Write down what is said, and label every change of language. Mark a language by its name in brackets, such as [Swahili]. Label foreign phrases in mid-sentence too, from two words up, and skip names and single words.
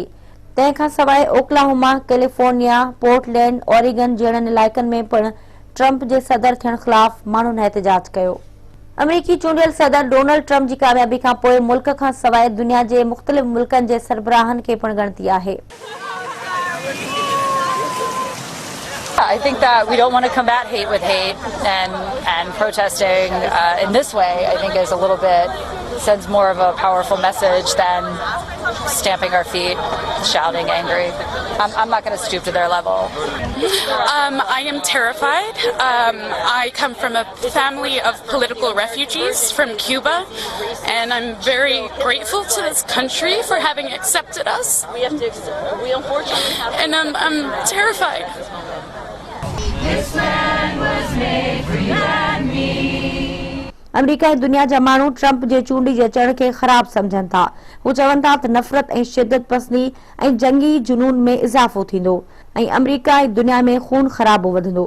[Sindhi] तंहिंखां सवाइ ओक्लाहोमा, कैलिफोर्निया, पोर्टलैंड, ओरेगन जहिड़नि इलाइक़नि में पिणु ट्रंप जे सदर थियण ख़िलाफ़ माण्हुनि एहतजाज कयो। अमेरिकी चूंडियल सदर डोनाल्ड ट्रंप जी कामयाबी खां पोइ मुल्क खां सवाइ दुनिया जे मुख़्तलिफ़ मुल्कनि जे सरबराहनि खे पिणु ॻणती आहे। [English] I think that we don't want to combat hate with hate, and protesting in this way, I think, is a little bit, sends more of a powerful message than stamping our feet, shouting, angry. I'm not going to stoop to their level. I am terrified. I come from a family of political refugees from Cuba, and I'm very grateful to this country for having accepted us. We unfortunately have to. And I'm terrified. This land was made for you and me. [Sindhi] अमेरिका ऐं दुनिया जा माण्हू ट्रंप जे चूंडी जे अचण खे ख़राब समझनि था। हू चवनि था त नफ़रत ऐं शिदत पसंदी ऐं जंगी जुनून में इज़ाफ़ो थींदो ऐं अमेरिका ऐं दुनिया में खून ख़राबो वधंदो।